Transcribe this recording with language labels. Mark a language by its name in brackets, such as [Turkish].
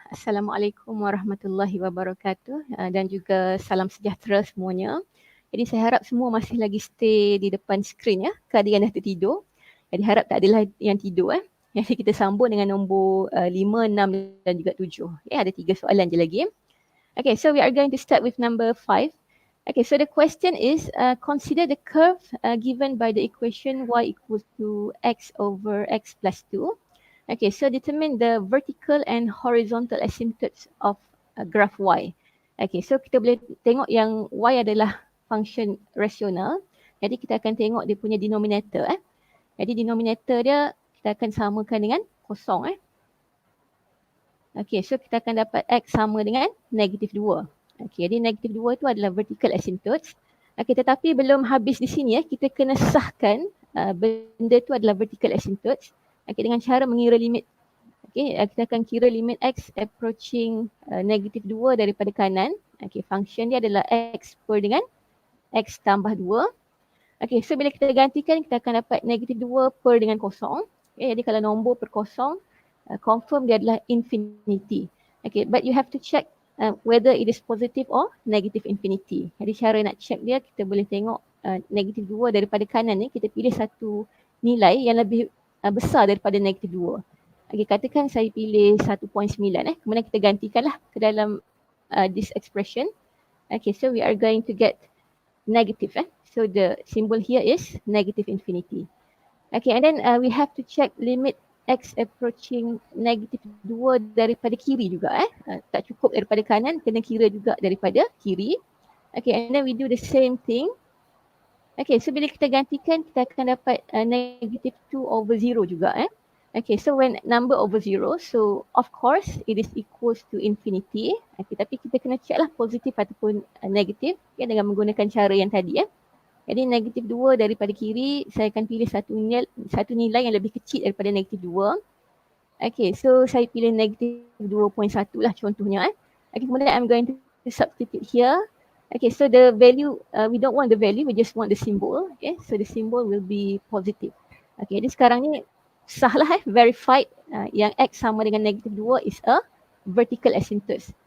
[Malay] Assalamualaikum warahmatullahi wabarakatuh dan juga salam sejahtera semuanya. Jadi saya harap semua masih lagi stay di depan skrin ya. Ke ada yang dah tertidur. Jadi harap tak adalah yang tidur Jadi kita sambung dengan nombor 5, 6 dan juga 7. Ada 3 soalan je lagi. [English] Okay, so we are going to start with number 5. Okay, so the question is consider the curve given by the equation y equals to x over x plus 2. Okay, so determine the vertical and horizontal asymptotes of graph y. [Malay] Okay, so kita boleh tengok yang y adalah function rasional. Jadi kita akan tengok dia punya denominator. Jadi denominator dia kita akan samakan dengan kosong. Okay, so kita akan dapat x sama dengan -2. Okay, jadi -2 itu adalah vertical asymptotes. Okay, tetapi belum habis di sini kita kena sahkan benda itu adalah vertical asymptotes. Okay, dengan cara mengira limit. Okay, kita akan kira limit x approaching -2 daripada kanan. Okay, function dia adalah x per dengan x tambah 2. Okay, so bila kita gantikan kita akan dapat -2 per dengan kosong. Okay, jadi kalau nombor per kosong, confirm dia adalah infinity. [English] Okay, but you have to check whether it is positive or negative infinity. [Malay] Jadi cara nak check dia, kita boleh tengok -2 daripada kanan ni, kita pilih satu nilai yang lebih besar daripada -2. Okay, katakan saya pilih 1.9 kemudian kita gantikanlah ke dalam [English] this expression. Okay, so we are going to get negative. So the symbol here is negative infinity. Okay, and then we have to check limit x approaching -2 [Malay] daripada kiri juga. Tak cukup daripada kanan, kena kira juga daripada kiri. [English] Okay, and then we do the same thing. Okay, so [Malay] bila kita gantikan kita akan dapat -2/0 juga. [English] Okay, so when number over 0, so of course it is equals to infinity. [Malay] Okay, tapi kita kena check lah positif ataupun negatif dengan menggunakan cara yang tadi. Jadi -2 daripada kiri, saya akan pilih satu nilai yang lebih kecil daripada -2. Okay, so saya pilih -2.1 lah contohnya. [English] Okay, [Malay] kemudian [English] I'm going to substitute here. Okay, so the value, we don't want the value, we just want the symbol. Okay, so the symbol will be positive. Okay, [Malay] jadi sekarang ni sahlah [English] verified [Malay] yang x sama dengan [English] -2 is a vertical asymptotes.